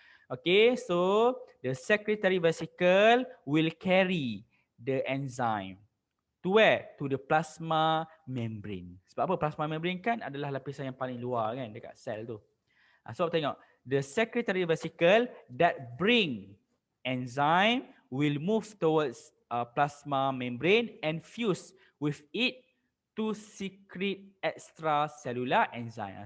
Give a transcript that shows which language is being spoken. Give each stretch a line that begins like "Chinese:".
English: Okay, so the secretory vesicle will carry the enzyme to where? To the plasma membrane.
Malay: Sebab apa? Plasma membrane kan adalah lapisan yang paling luar kan dekat sel tu.
English: So
Malay: tengok,
English: the secretory vesicle that bring enzyme will move towards plasma membrane and fuse with it to secrete extracellular enzyme.